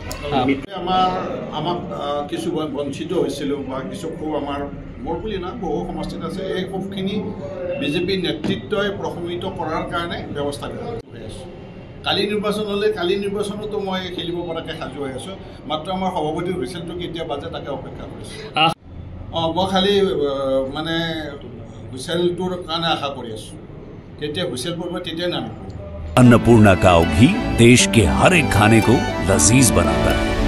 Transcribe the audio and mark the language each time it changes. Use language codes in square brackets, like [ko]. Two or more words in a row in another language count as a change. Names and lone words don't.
[as] আমাক কিছু বঞ্চিত হৈছিলোঁ বা কিছু ক্ষোভ আমাৰ মোৰ বুলি না বহু সমষ্টিত আছে এই ক্ষোভখিনি বিজেপি নেতৃত্বই প্ৰশমিত কৰাৰ কাৰণে ব্যৱস্থা হৈ আছোঁ কালি নিৰ্বাচন হ'লে কালি নিৰ্বাচনতো মই খেলিব পৰাকৈ সাজু হৈ আছোঁ মাত্ৰ আমাৰ সভাপতিৰ হুইচেলটো কেতিয়া বাজে তাকে অপেক্ষা কৰিছোঁ মই খালি মানে হুইচেলটোৰ কাৰণে আশা কৰি আছোঁ কেতিয়া হুইচেল পৰিব তেতিয়াই নামিব [hi] अन्नपूर्णा काव घी देश के हर एक खाने को लजीज बनाता है।